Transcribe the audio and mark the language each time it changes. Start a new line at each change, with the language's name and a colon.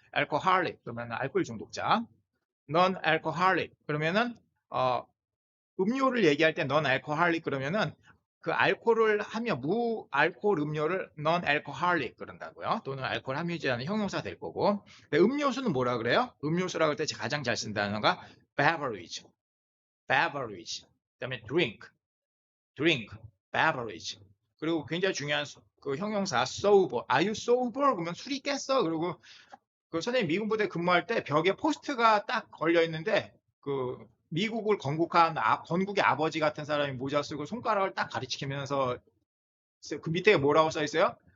Korean: 알코할릭 그러면 알코올 중독자. 넌 알코할릭 그러면은 음료를 얘기할 때 넌 알코할릭 그러면은 그 알코올을 하며 무알코올 음료를 non alcoholic 그런다고요. 또는 알코올 함유지 않은 형용사 될 거고. 근데 음료수는 뭐라 그래요? 음료수라고 할 때 가장 잘 쓴다는 거가 beverage, beverage. 그다음에
English: drink, drink, beverage.
Korean: 그리고 굉장히 중요한 그 형용사 sober.
English: Are you sober?
Korean: 그러면 술이 깼어. 그리고 그 선생님 미군 부대 근무할 때 벽에 포스트가 딱 걸려 있는데 그 미국을 건국한 건국의 아버지 같은 사람이 모자 쓰고 손가락을 딱 가리키면서 그 밑에 뭐라고 써 있어요?